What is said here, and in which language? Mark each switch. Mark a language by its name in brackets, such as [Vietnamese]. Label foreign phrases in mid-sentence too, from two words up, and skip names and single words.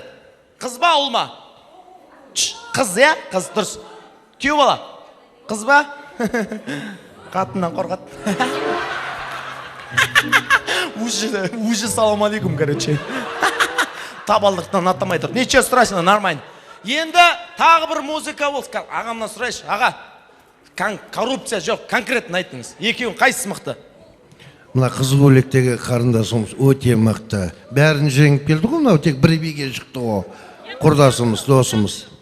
[Kazakh] Қыз ба, ұл ма? Қыз, е? Қыз, дұрыс. Күйеу бала? Қыз ба? Қатыннан қорқат. [Russian] Уже [Arabic] سلام عليكم, [Russian] короче. [Kazakh] Табалдықтан аттамай тұр. [Russian] Ничего страшного, нормально. [Kazakh] Енді тағы бір музыка болсын. Ағамнан сұрайшы, аға. Коррупция жоқ, конкретно айтыңыз. Екеуін қайсысы мықты? Мына қызыл көйлектегі қарындасымыз өте мықты. Бәрін жеңіп келді ғой, мынау тек бір биге шықты ғой. Құрдасымыз, досымыз.